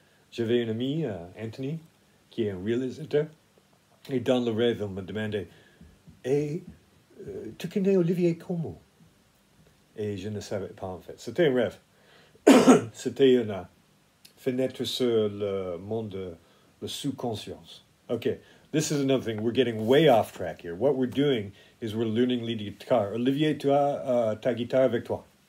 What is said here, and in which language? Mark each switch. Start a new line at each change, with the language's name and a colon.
French: J'avais un ami, Anthony, qui est un réalisateur, et dans le rêve, il me demandait « Et tu connais Olivier comment ?» Et je ne savais pas en fait. C'était un rêve. C'était une fenêtre sur le monde, le sous-conscience.
English: Okay, this is another thing. We're getting way off track here. What we're doing is we're learning lead guitar.
French: Olivier, tu as ta guitare avec toi.